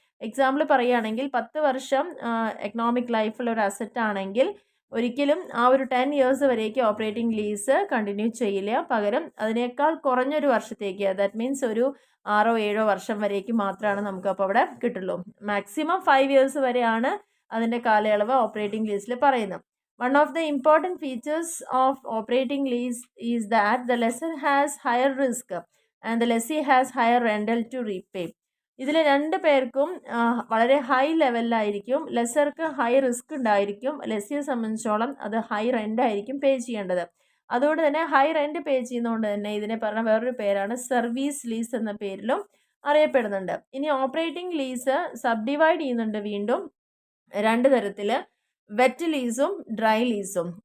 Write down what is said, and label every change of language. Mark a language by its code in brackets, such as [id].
[ml] Example പറയുകയാണെങ്കിൽ 10 വർഷം economic ലൈഫുള്ള ഒരു അസറ്റ് ആണെങ്കിൽ ഒരിക്കലും ആ ഒരു 10 ഇയേഴ്സ് വരേക്ക് ഓപ്പറേറ്റിംഗ് ലീസ് കണ്ടിന്യൂ ചെയ്യില്ല. പകരം അതിനേക്കാൾ കുറഞ്ഞൊരു വർഷത്തേക്ക്, ദാറ്റ് മീൻസ് ഒരു 6-7 വർഷം വരേക്ക് മാത്രമാണ് നമുക്കപ്പോൾ അവിടെ കിട്ടുള്ളൂ. മാക്സിമം 5 ഇയേഴ്സ് വരെയാണ് അതിൻ്റെ കാലയളവ് ഓപ്പറേറ്റിംഗ് ലീസിൽ പറയുന്നത്. [en] One of the important features of operating lease is that the lessor has higher risk and the lessee has higher rental to repay. [ml] ഇതിൽ 2 പേർക്കും വളരെ ഹൈ ലെവലിലായിരിക്കും. ലെസർക്ക് ഹൈ റിസ്ക് ഉണ്ടായിരിക്കും, ലെസ്സിയെ സംബന്ധിച്ചോളം അത് ഹൈ റെൻ്റ് ആയിരിക്കും പേ ചെയ്യേണ്ടത്. അതുകൊണ്ട് തന്നെ ഹൈ റെൻ്റ് പേ ചെയ്യുന്നതുകൊണ്ട് തന്നെ ഇതിനെ പറഞ്ഞ വേറൊരു പേരാണ് സർവീസ് ലീസ് എന്ന പേരിലും അറിയപ്പെടുന്നുണ്ട്. ഇനി ഓപ്പറേറ്റിംഗ് ലീസ് സബ് ഡിവൈഡ് ചെയ്യുന്നുണ്ട് വീണ്ടും 2 തരത്തിൽ, വെറ്റ് ലീസും ഡ്രൈ ലീസും.